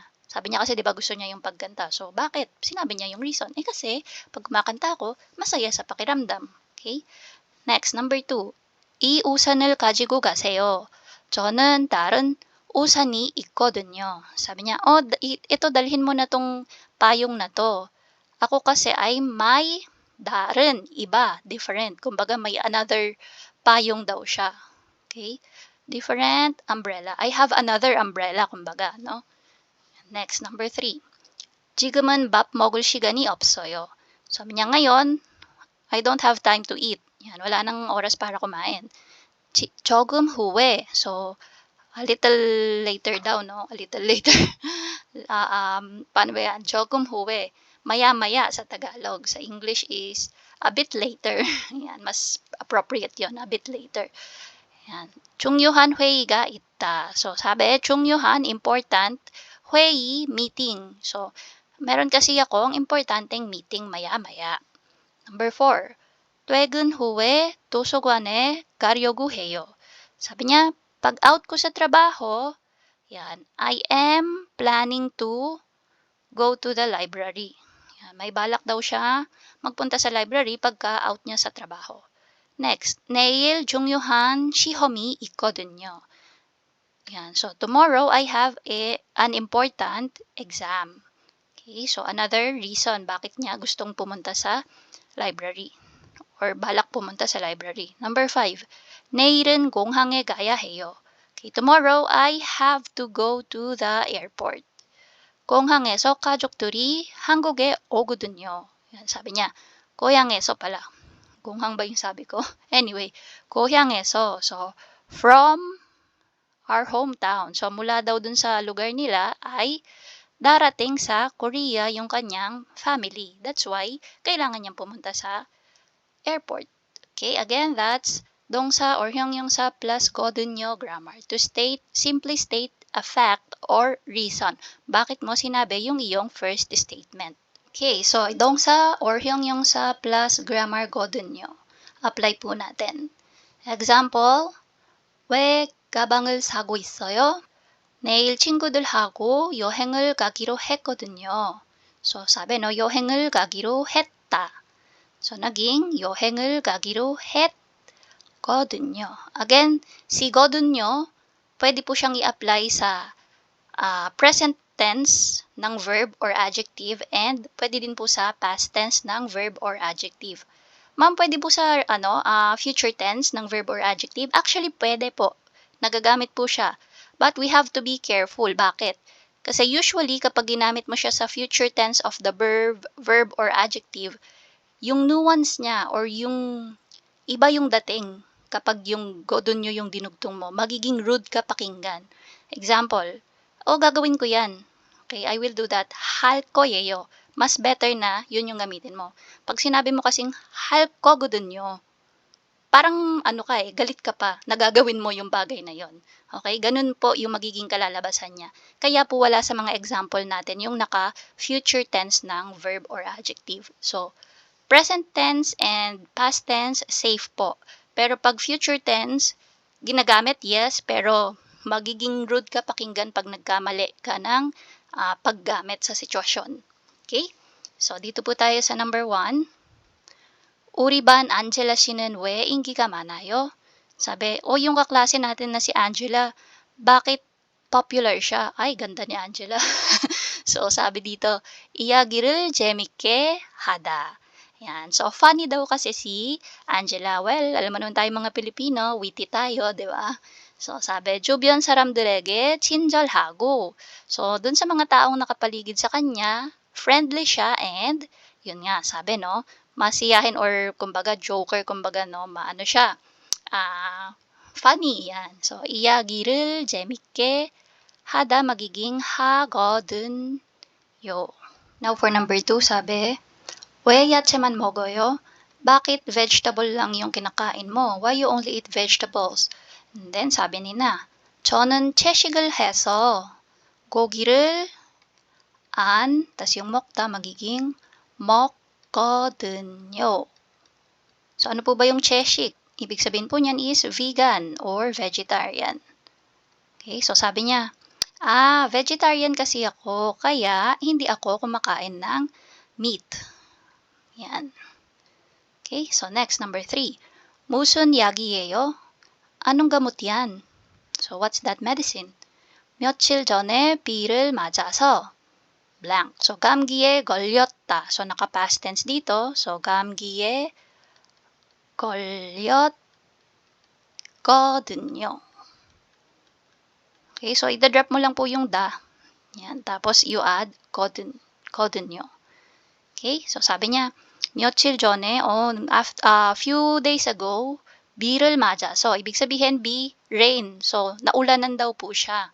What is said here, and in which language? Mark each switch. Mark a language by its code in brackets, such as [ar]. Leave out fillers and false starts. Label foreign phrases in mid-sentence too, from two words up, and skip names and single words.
[tl] Sabi niya kasi 'di ba gusto niya yung pagkanta. So bakit? Sinabi niya yung reason. Kasi pag kumakanta ako, masaya sa pakiramdam. [en] Okay? Next, number 2. [ko] 이 우산을 가지고 가세요. 저는 다른 우산이 있거든요. [tl] Sabi niya, ito dalhin mo na tong payong na to. Ako kasi ay may darin, iba, different. Kumbaga may another payong daw siya. [en] Okay? Different umbrella. I have another umbrella, [tl] kumbaga, no? [en] Next, number 3. [ko] 지금은 밥 먹을 시간이 없어요. [tl] Sabi niya, ngayon, [en] I don't have time to eat. [tl] Yan, wala nang oras para kumain. [ko] 조금 후에, [en] so, a little later [tl] daw, no? [en] A little later. [tl] Paano ba yan? [ko] 조금 후에, [tl] maya-maya sa Tagalog. [en] Sa English is a bit later. [tl] Yan, mas appropriate yon, [en] a bit later. [tl] Yan. [ko] 중요한 회의가 있다. [tl] So, sabi, [ko] 중요한, important, 회의, meeting. [tl] So, meron kasi akong importanteng meeting maya-maya. [en] Number 4. [ko] 퇴근 후에 도서관에 가려고 해요. [tl] Sabi niya, pag out ko sa trabaho, yan, [en] I am planning to go to the library. [tl] Yan, may balak daw siya magpunta sa library pagka out niya sa trabaho. [en] Next, [ko] 내일 중요한 시험이 있거든요. [tl] Yan, [en] so tomorrow I have an important exam. Okay, so another reason [tl] bakit niya gustong pumunta sa library or balak pumunta sa library. [en] Number 5, [ko] 내일은 공항에 가야 해요. [en] Okay, tomorrow I have to go to the airport. [ko] 공항에서 가족들이 한국에 오거든요. [tl] Yan, sabi niya, 고향에서 pala. 공항 ba yung sabi ko? [en] Anyway, [ko] 고향에서, [en] so from our hometown. [tl] So mula daw dun sa lugar nila ay darating sa Korea yung kanyang family. [en] That's why [tl] kailangan niyang pumunta sa airport. [en] Okay, again, that's 동사 or hyungyong sa plus 거든요 grammar. To state, simply state a fact or reason. [tl] Bakit mo sinabi yung iyong first statement? [en] Okay, so 동사 or hyungyong sa plus grammar 거든요. [tl] Apply po natin. Example, [ko] 왜 가방을 사고 있어요? 내일 친구들하고 여행을 가기로 했거든요. [tl] So, sabi no, [ko] 여행을 가기로 했다. So, naging 여행을 가기로 했거든요. [tl] Again, si거든요, pwede po siyang i-apply sa [en] present tense [tl] ng [en] verb or adjective [tl] and pwede din po sa [en] past tense [tl] ng [en] verb or adjective. [tl] Ma'am, pwede po sa [en] future tense [tl] ng [en] verb or adjective? [tl] Actually, pwede po. Nagagamit po siya. [en] But we have to be careful. [tl] Bakit? Kasi usually, kapag ginamit mo siya sa [en] future tense of the verb or adjective, [tl] yung nuance niya or yung iba yung dating. kapag yung godonyo yung dinugtong mo, magiging rude ka pakinggan. Example, gagawin ko yan. [en] Okay, I will do that. [ko] 할 거예요. [en] Mas better [tl] na yun yung gamitin mo. Pag sinabi mo kasing [ko] 할 거거든요, [tl] parang galit ka pa, nagagawin mo yung bagay na yon. Okay, ganun po yung magiging kalalabasan niya. Kaya po wala sa mga example natin yung naka- [en] future tense [tl] ng [en] verb or adjective. So, present tense and past tense, safe po. [tl] Pero pag [en] future tense, [tl] ginagamit, yes, pero magiging rude ka pakinggan pag nagkamali ka ng paggamit sa sitwasyon. [en] Okay? [tl] So, dito po tayo sa number 1. [ko] 우리 반 안젤라 씨는 왜 인기가 많아요? [tl] Sabi, yung kaklase natin na si Angela, bakit popular siya? Ay, ganda ni Angela. So, sabi dito, [ko] 이야기를 재밌게 하다. [tl] Yan. [en] So, funny [tl] daw kasi si Angela. Well, alam mo naman tayo mga Pilipino, witty tayo, di ba? So, sabi, [ko] 주변 사람들에게 친절하고. [tl] So, dun sa mga taong nakapaligid sa kanya, friendly siya and, yun nga, sabi, no, masiyahin or, kumbaga, joker, kumbaga, no, maano siya, funny, yan. So, [ko] 이야기를 재밌게 하다 magiging 하거든요. [en] Now, for number 2, [tl] sabi, [ko] 왜 야채만 먹어요? [tl] Bakit vegetable lang yung kinakain mo? [en] Why you only eat vegetables? [tl] And then sabi nina, [ko] 저는 채식을 해서 고기를 안, [tl] tas yung 먹다 magiging 먹거든요. So ano po ba yung 채식? Ibig sabihin po niyan is [en] vegan or vegetarian. [tl] Okay, so sabi niya, vegetarian kasi ako, kaya hindi ako kumakain ng meat. [en] Yan. Okay, so next, number 3. [ko] 무슨 약이에요? [tl] Anong gamot yan? [en] So, what's that medicine? [ko] 며칠 전에 비를 맞아서 blank. So, 감기에 걸렸다. [tl] So, naka-past tense dito. So, [ko] 감기에 걸렸거든요. [tl] Okay, so idadrop mo lang po yung da. Yan, tapos [en] you add [tl] 거든요. Okay, so sabi niya, [ko] 며칠 전에, [en] few days ago, [ko] 비를 맞아. [tl] So, ibig sabihin, rain. So, naulanan daw po siya.